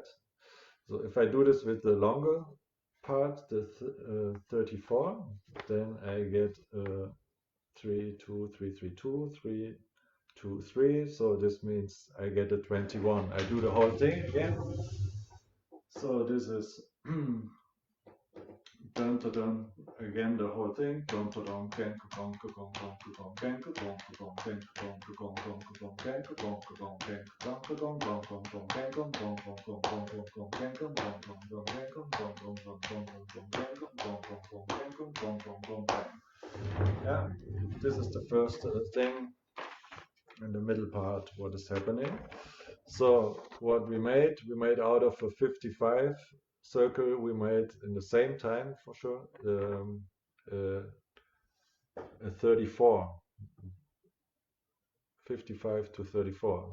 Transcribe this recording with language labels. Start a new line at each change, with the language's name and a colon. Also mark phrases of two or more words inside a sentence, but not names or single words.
English: So if I do this with the longer part, the 34, then I get 3 2 3 3 2 3 2 3. So this means I get a 21. I do the whole thing again. So this is dun dun dun again the whole thing. Dun dun dun gang gong gong gong gong gang gong gong gang gong gong gong gong gang gong gong gang gong gong gong gong gong gang gong gong gong gong gong gong gang gong gong gong gong gang gong gong gong gong gong gong gang gong gong gong gong gang gong gong gong gong gang. Yeah, this is the first thing. In the middle part, what is happening? So what we made out of a 55 circle, we made in the same time for sure a 34, 55 to 34.